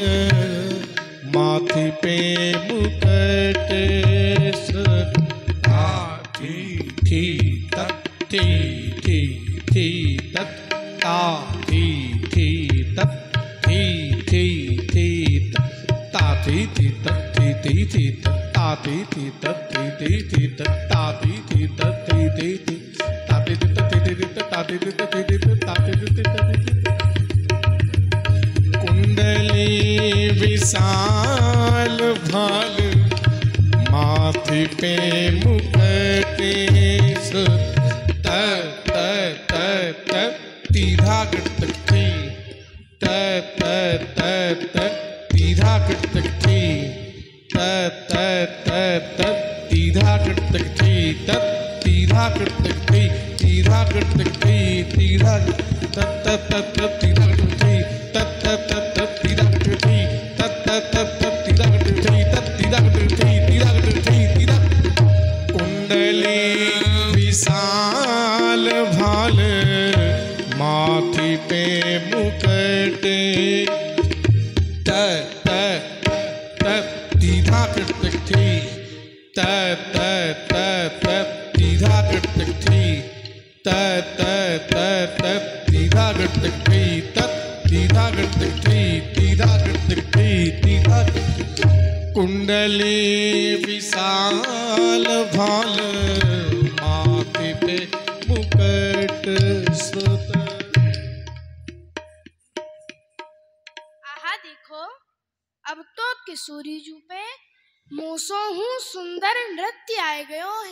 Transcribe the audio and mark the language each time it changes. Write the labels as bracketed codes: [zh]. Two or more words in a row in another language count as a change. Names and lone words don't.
[hi] माथे पे मुकुट थी थी तत थी थी थी तत ता थी थी तत थी थी थी तत ता थी थी तत थी थी थी तत ता थी थी तत थी थी थी तत ता थी थी तत थी थी थी ता थी थी तत थी थी तत ता थी थी तत थी थी ता थी थी तत थी। कुंडली विशाल भाल माथे पे मुकुटे त त त त तीधा गटक थी त त त त तीधा गटक थी त त त त तीधा गटक थी त तीधा गटक थी तीधा गटक थी तीधा त त त त तीधा गटक थी त त त त तीधा गटक थी त त त त तीधा गटक थी त तीधा गटक थी तीधा गटक थी तीधा। कुंडली विशाल भाल माथे पे मुकुट त त त तीधा गटक थी त त त त तीधा गटक थी त त त त तीधा गटक थी त तीधा गटक थी तीधा गटक थी तीधा। कुंडली विशाल भाल माथे पे मुकुट सुत। [bra] आहा देखो, अब तो किशोरी जू पे मोसो हूँ सुंदर नृत्य आए गयो है।